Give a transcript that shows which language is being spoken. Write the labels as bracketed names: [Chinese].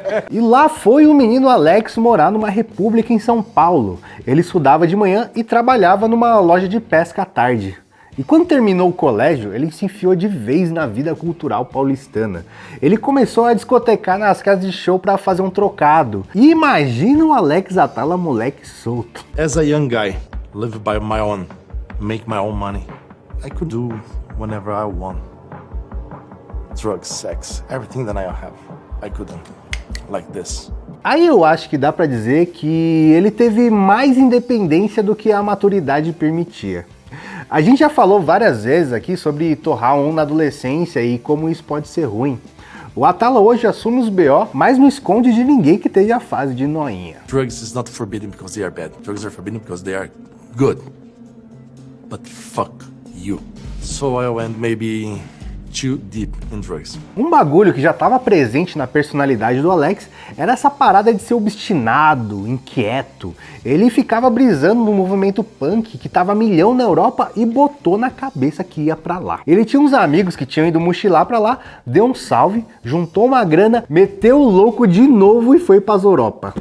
[Portuguese] E lá foi o menino Alex morar numa república em São Paulo. Ele estudava de manhã e trabalhava numa loja de pesca à tarde. E quando terminou o colégio, ele se enfiou de vez na vida cultural paulistana. Ele começou a discotecar nas casas de show para fazer um trocado. E imagina o Alex Atala moleque solto. [English] As a young guy, live by my own, make my own money. I could do whenever I want. Drugs, sex, everything that I have. I couldn't. Like this. [Portuguese] Aí eu acho que dá pra dizer que ele teve mais independência do que a maturidade permitia. A gente já falou várias vezes aqui sobre torrar na adolescência e como isso pode ser ruim. O Atala hoje assume os BO, mas não esconde de ninguém que teve a fase de noinha. [English] Drugs is not forbidden because they are bad. Drugs are forbidden because they are good. But fuck you. So I went maybe too deep in drugs. Um [Portuguese] bagulho que já estava presente na personalidade do Alex era essa parada de ser obstinado, inquieto. Ele ficava brisando no movimento punk que tava milhão na Europa e botou na cabeça que ia pra lá. Ele tinha uns amigos que tinham ido mochilar pra lá, deu um salve, juntou uma grana, meteu o louco de novo e foi pras Europa.